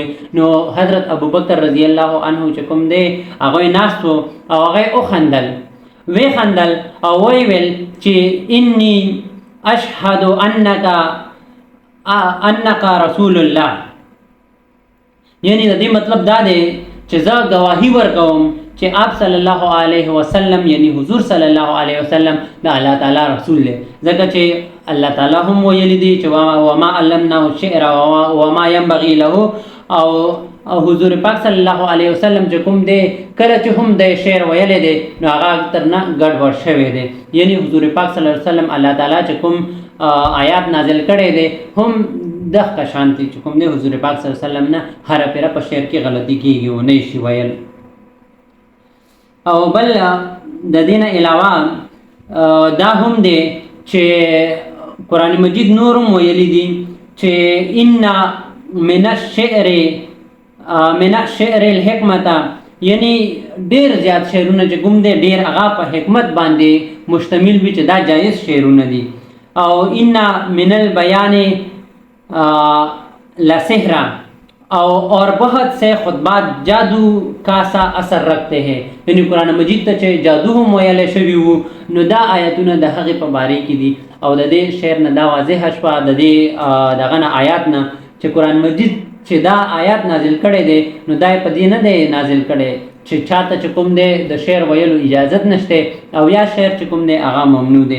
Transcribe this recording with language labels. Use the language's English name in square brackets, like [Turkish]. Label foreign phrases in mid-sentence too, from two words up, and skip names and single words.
[Pashto] نو حضرت ابوبکر [Arabic] رضی الله عنه [Pashto] چې کوم دی هغوی ناست و او هغه یې وخندل وخندل او وی ویل چې [Arabic] انی اشهد انک رسول الله، [Pashto] یعنی د دې مطلب دا دی چې زه گواهی ورکوم چې آپ [Arabic] صلی الله علیه وسلم [Pashto] یعنی حضور [Arabic] صلی الله علیه وسلم [Pashto] د الله تعالی رسول دی، ځکه چې الله تعالی هم ویلی دی چې [Arabic] وما علمناه الشعر وما ينبغي له، [Pashto] او حضور پاک [Arabic] صلی الله علیه وسلم [Pashto] چې کوم دی کله چې هم د شعر ویلی دی نو هغه ترنه ګډوډ شوی دی، یعنی حضور پاک [Arabic] صلی الله علیه وسلم [Pashto] الله تعالی چې کوم آیات نازل کړی دی هم دغه شانتي چې کوم دی حضور پاک [Arabic] صلی الله علیه وسلم [Pashto] نه هره پیره په شعر کې غلطي کیږي او نه شي ویل. او بل د دین علاوه دا هم دی چې قرآن مجید نورم ویلی دی چې [Arabic] ان من الشعر الحکمت، [Pashto] یعنی ډیر زیات شعرونه چې کوم دی ډیر هغه په حکمت باندې مشتمل وي چې دا جایز شعرونه دي. او [Arabic] ان من البیان لسحر [Urdu] اور بہت سے خطبات جادو کا سا اثر رکھتے ہیں، [Pashto] یعنی قرآن مجید ته چې جادو هم ویلی شوي وو نو دا آیتونه د هغې په باره کې دي او د دې شعر نه دا واضحه شوه د دې دغه نه آیات نه چې قرآن مجید چې دا آیات نازل کړی دی نو دا یې په دې نه دی نازل کړی چې چاته چې کوم دی د شعر ویلو اجازت نشته او یا شعر چې کوم دی هغه ممنوع دی.